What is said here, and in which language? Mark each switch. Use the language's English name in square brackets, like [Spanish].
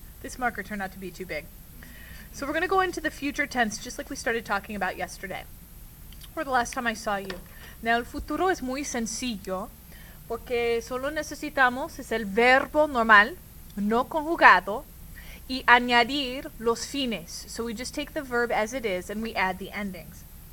[English] This marker turned out to be too big. So we're going to go into the future tense just like we started talking about yesterday, or the last time I saw you. Now, [Spanish] el futuro es muy sencillo porque solo necesitamos es el verbo normal, no conjugado, y añadir los fines. [English] So we just take the verb as it is and we add the endings.